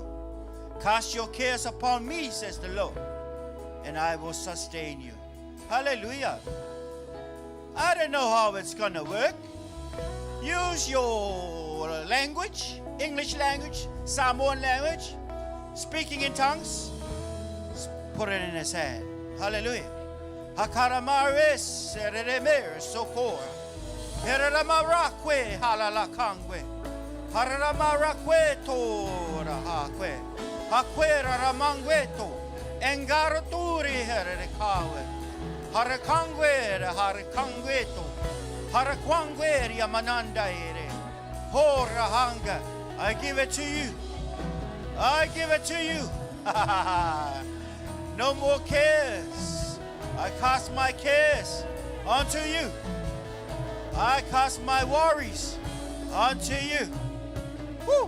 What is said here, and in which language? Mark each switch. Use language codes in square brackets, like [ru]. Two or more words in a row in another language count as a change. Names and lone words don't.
[en] Cast your cares upon me, says the Lord, and I will sustain you. Hallelujah. I don't know how it's going to work. Use your language, English language, Samoan language, speaking in tongues. Put it in his hand. Hallelujah. Hakaramares sereremer sokor. Heramarakwe halalakangwe. Haramarakwe tora hakwe. Hakwera ramangweto. Engaraturi herekawe. Harakangwe harakangweto. Harakwangwe yamananda ere. Horahanga. I give it to you. I give it to you. No more cares. I cast my cares onto you. I cast my worries onto you. Woo.